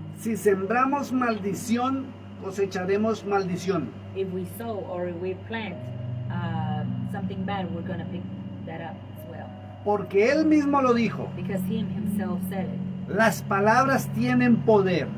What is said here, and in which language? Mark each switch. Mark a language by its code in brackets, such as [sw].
[es] Si sembramos maldición, cosecharemos maldición. [en] If we sow or if we plant something bad, we're going to pick that up as well. [es] Porque Él mismo lo dijo. [en] Because He Himself said it. [es] Las palabras tienen poder